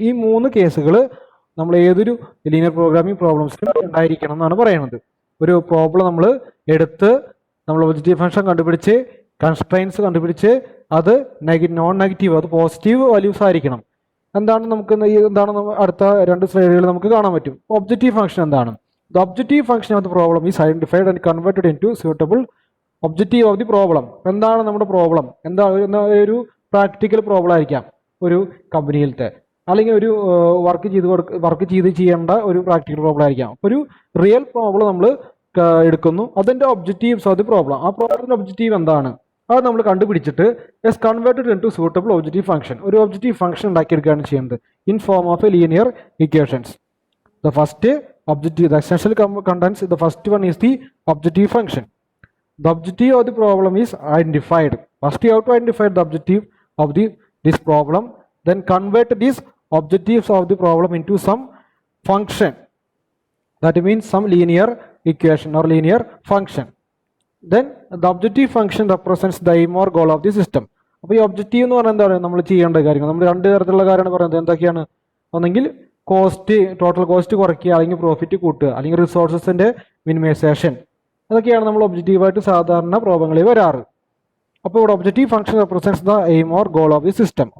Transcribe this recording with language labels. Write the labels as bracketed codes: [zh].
[ml] ഈ 3 കേസുകൾ നമ്മൾ ഏതൊരു ലീനിയർ പ്രോഗ്രാമിംഗ് പ്രോബ്ലംസിലും ഉണ്ടായിരിക്കണം എന്നാണ് പറയുന്നത്. ഒരു പ്രോബ്ലം നമ്മൾ എടുത്ത് നമ്മൾ ഒബ്ജക്റ്റീവ് ഫംഗ്ഷൻ കണ്ടുപിടിച്ച് കൺസ്ട്രെയിൻസ് കണ്ടുപിടിച്ച് അത് നോൺ നെഗറ്റീവ്, അത് പോസിറ്റീവ് വാല്യൂസ് ആയിരിക്കണം. എന്താണ് അടുത്ത 2 സ്ലൈഡുകൾ നമുക്ക് കാണാൻ പറ്റും. ഒബ്ജക്റ്റീവ് ഫംഗ്ഷൻ എന്താണ്? [en] The objective function of the problem is identified and converted into suitable objective of the problem. [ml] എന്താണ് നമ്മുടെ പ്രോബ്ലം? ഒരു പ്രാക്ടിക്കൽ പ്രോബ്ലം ആയിരിക്കാം ഒരു കമ്പനിയിലത്തെ, അല്ലെങ്കിൽ ഒരു വർക്ക് ചെയ്യേണ്ട ഒരു പ്രാക്ടിക്കൽ പ്രോബ്ലം ആയിരിക്കാം. ഒരു റിയൽ പ്രോബ്ലം നമ്മൾ എടുക്കുന്നു, അതിൻ്റെ [en] objectives of the problem, [ml] ആ പ്രോബ്ലത്തിൻ്റെ ഒബ്ജക്റ്റീവ് എന്താണ് അത് നമ്മൾ കണ്ടുപിടിച്ചിട്ട് [en] converted into suitable objective function, [ml] ഒരു ഒബ്ജക്റ്റീവ് ഫംഗ്ഷൻ ഉണ്ടാക്കിയെടുക്കുകയാണ് ചെയ്യുന്നത് [en] In form of a linear equations. The first objective, the essential contents, the first one is the objective function. The objective of the problem is identified. First you have to identify the objective of this problem, then convert these objectives of the problem into some function. That means some linear equation or linear function. Then the objective function represents the aim or goal of the system. [ml] അപ്പോൾ ഈ objective എന്ന് പറഞ്ഞാൽ എന്താണ് നമ്മൾ ചെയ്യേണ്ട കാര്യങ്ങൾ? നമ്മൾ 2 തരത്തിലുള്ള കാര്യമാണ് പറയുന്നത്. എന്തൊക്കെയാണ്? ഒന്നെങ്കിൽ ടോട്ടൽ കോസ്റ്റ് കുറയ്ക്കുക, അല്ലെങ്കിൽ പ്രോഫിറ്റ് കൂട്ടുക, അല്ലെങ്കിൽ റിസോഴ്സസിൻ്റെ മിനിമൈസേഷൻ. അതൊക്കെയാണ് നമ്മൾ ഒബ്ജക്റ്റീവായിട്ട് സാധാരണ പ്രോബ്ലങ്ങളിൽ വരാറ്. അപ്പോൾ ഇവിടെ [en] Objective function represents the aim or goal of the system.